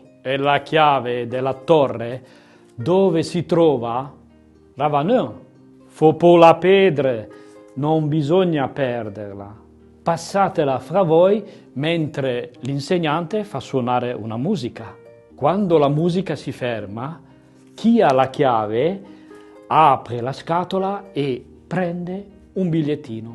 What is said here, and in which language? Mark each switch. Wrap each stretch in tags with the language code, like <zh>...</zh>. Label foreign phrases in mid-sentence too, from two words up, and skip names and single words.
<it>È la chiave della torre dove si trova Ravanun.</it> <fr>Faut pour la perdre,</fr> <it>non bisogna perderla. Passatela fra voi mentre l'insegnante fa suonare una musica. Quando la musica si ferma, chi ha la chiave apre la scatola e prende un bigliettino.</it>